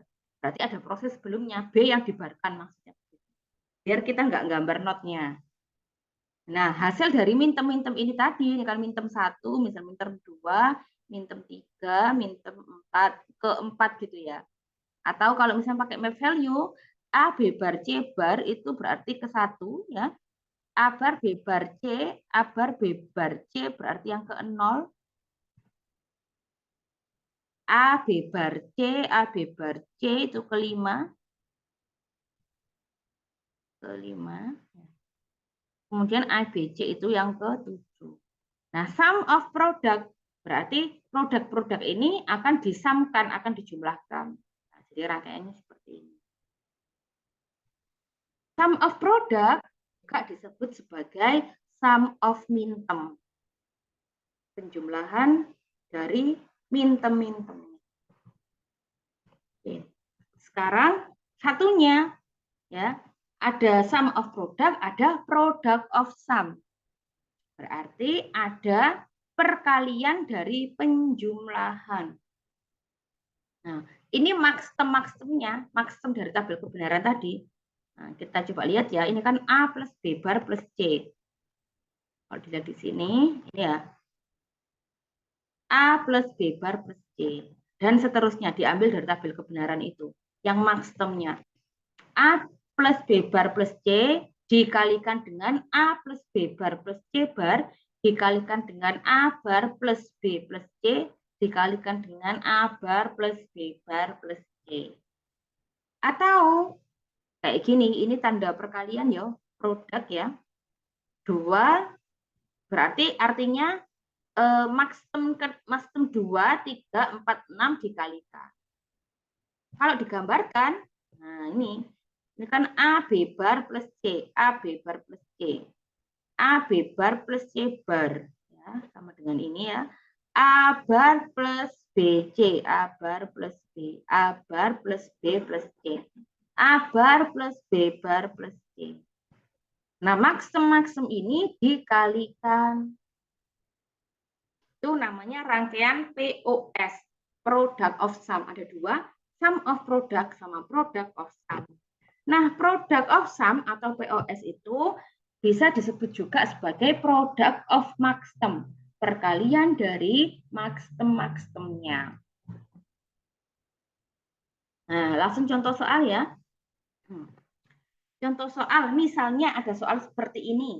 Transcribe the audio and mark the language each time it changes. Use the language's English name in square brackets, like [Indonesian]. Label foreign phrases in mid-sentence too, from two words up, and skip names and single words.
[Indonesian] Berarti ada proses sebelumnya, B yang dibarkan maksudnya. Biar kita nggak gambar notnya. Nah, hasil dari mintem-mintem ini tadi, ini kan mintem 1, misal mintem 2, mintem 3, mintem 4, ke-4 gitu ya. Atau kalau misalnya pakai [English] map value, [Indonesian] A, B bar, C bar itu berarti ke-1 ya. A bar, B bar, C, A bar, B bar, C berarti yang ke-0. A, B bar, C, A, B bar, C itu ke-5. Ke-5. Kemudian A, B, C itu yang ke-7. Nah, [English] sum of product [Indonesian] berarti produk-produk ini akan disamkan, akan dijumlahkan. Nah, jadi rangkaiannya seperti ini. [English] Sum of product [Indonesian] juga disebut sebagai [English] sum of mintem. [Indonesian] Penjumlahan dari mintem-mintem. Oke. Sekarang satunya ya, ada [English] sum of product, [Indonesian] ada [English] product of sum. [Indonesian] Berarti ada perkalian dari penjumlahan. Nah, ini maksum dari tabel kebenaran tadi. Nah, kita coba lihat ya, ini kan A plus B bar plus C. Kalau dilihat di sini, ini ya, A plus B bar plus C. Dan seterusnya diambil dari tabel kebenaran itu. Yang maksumnya A plus B bar plus C dikalikan dengan A plus B bar plus C bar dikalikan dengan A bar plus B plus C dikalikan dengan A bar plus B bar plus C. Atau kayak gini, ini tanda perkalian ya, produk ya. 2 berarti artinya maksum 2, 3, 4, 6 dikalikan. Kalau digambarkan, nah ini kan A B bar plus C, A B bar plus C, A B bar plus C bar, ya, sama dengan ini ya, A bar plus B C, A bar plus B, A bar plus B plus C, A bar plus B bar plus C. Nah, maksum ini dikalikan. Itu namanya rangkaian POS, [English] product of sum. [Indonesian] Ada 2, [English] sum of product [Indonesian] sama [English] product of sum. [Indonesian] Nah, [English] product of sum [Indonesian] atau POS itu bisa disebut juga sebagai [English] product of maksum, [Indonesian] perkalian dari maksum-maksumnya. Nah, langsung contoh soal ya. Contoh soal, misalnya ada soal seperti ini.